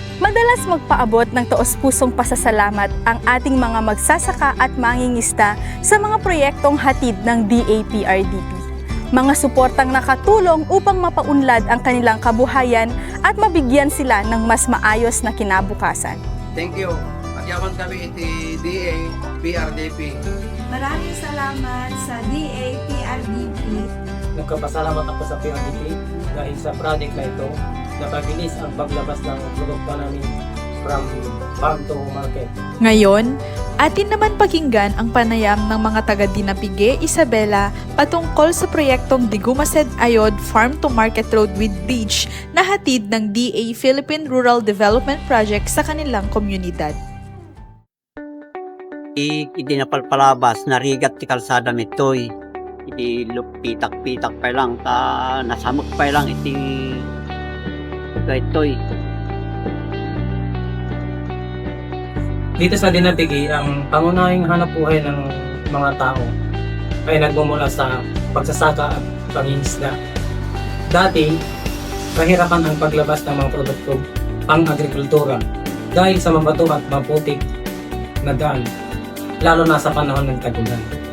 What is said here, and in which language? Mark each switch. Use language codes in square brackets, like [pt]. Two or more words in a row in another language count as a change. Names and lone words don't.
[tl] Madalas magpaabot ng taos-pusong pasasalamat ang ating mga magsasaka at mangingisda sa mga proyektong hatid ng DAPRDP. Mga suportang nakatulong upang mapaunlad ang kanilang kabuhayan at mabigyan sila ng mas maayos na kinabukasan. [en] Thank you. [ilo] Pagyaman kami iti DAPRDP. [tl] Maraming salamat sa DAPRDP. Nagkapasalamat ako sa PRDP dahil sa project na ito, napabilis ang paglabas ng produkto namin [en] from farm to market. [tl] Ngayon, atin naman pakinggan ang panayam ng mga taga Dinapigue, Isabela patungkol sa proyektong Digumased Ayod Farm to Market Road with Bridge na hatid ng DA Philippine Rural Development Project sa kanilang komunidad. [ilo] Iti napalpalabas, narigat ti kalsada mitoy. Iti pitak-pitak pa lang, nasamot pa lang iti itoy. [tl] Dito sa Dinapigue, ang pangunahing hanapbuhay ng mga tao ay nagmumula sa pagsasaka at pangingisda. Dati, kahirapan ang paglabas ng mga produkto pang-agrikultura dahil sa mabato at maputik na daan, lalo na sa panahon ng tag-ulan.